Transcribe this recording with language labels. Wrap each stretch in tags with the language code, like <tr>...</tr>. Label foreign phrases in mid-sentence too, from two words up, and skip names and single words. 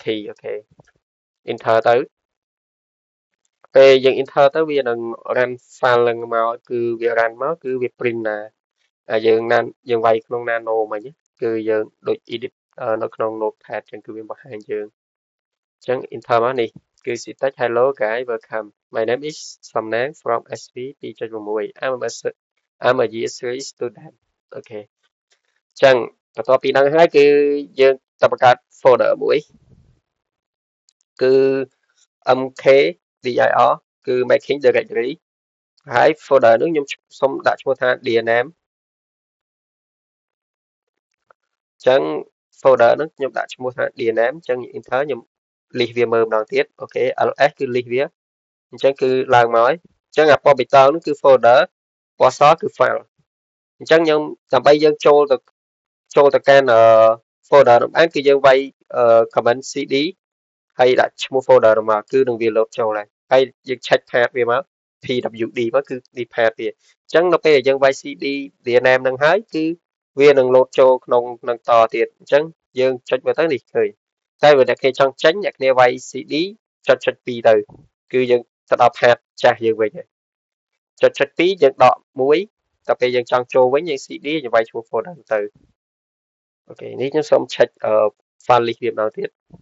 <km>អូខេ enter ទៅពេលយើង enter ទៅវានឹង</km> <en>run file</en> <km>ហ្នឹងមកគឺវា run មក គឺវា print ណាយើងវាយក្នុង nano មិញគឺយើងដូច edit នៅក្នុង notepad អញ្ចឹងគឺវាបង្ហាញយើងអញ្ចឹង enter មកនេះគឺ</km> <en>syntax hello guys welcome my name is Samnang from SV 2.6 I'm a year 3 student</en> <km>អូខេអញ្ចឹងបន្ទាប់ពីហ្នឹងហើយគឺយើងទៅបង្កើត folder មួយគឺ mkdir គឺ making directory ហើយ folder នោះខ្ញុំសូមដាក់ឈ្មោះថា</km> <en>dear name</en> <km>អញ្ចឹង folder ហ្នឹងខ្ញុំដាក់ឈ្មោះថា</km> <en>dear name</en> <km>អញ្ចឹង enter ខ្ញុំ list វាមើលម្ដងទៀតអូខេ ls គឺ list វាអញ្ចឹងគឺឡើងមកហើយ អញ្ចឹងអាពណ៌បៃតងហ្នឹងគឺ folder ពណ៌សគឺ file អញ្ចឹងខ្ញុំដើម្បីយើងចូលទៅកាន់folder នោះបានគឺយើងវាយ</km> <en>command cd</en> <km>ហើយដាក់ឈ្មោះ folder នោះមកគឺនឹងវា load ចូលហើយយើង</km> <en>check path</en> <km>វាមក pwd មកគឺ នេះ path វាអញ្ចឹងនៅពេលដែលយើងវាយ</km> <en>cd dear name</en> <km>ហ្នឹងហើយគឺវានឹង load ចូលក្នុងនឹងតទៀតអញ្ចឹងយើងចុចមើលទៅនេះឃើញតែបើអ្នកគ្នាចង់ចេញអ្នកគ្នាវាយ cd ចុច2ទៅគឺយើងទៅដល់ path ចាស់យើងវិញហើយចុច2យើងដក1ដល់ពេលយើងចង់ចូលវិញយើង cd យើងវាយឈ្មោះ folder ទៅអូខេនេះខ្ញុំសូម</km> <en>check file list</en> <km>វាម្ដងទៀត</km>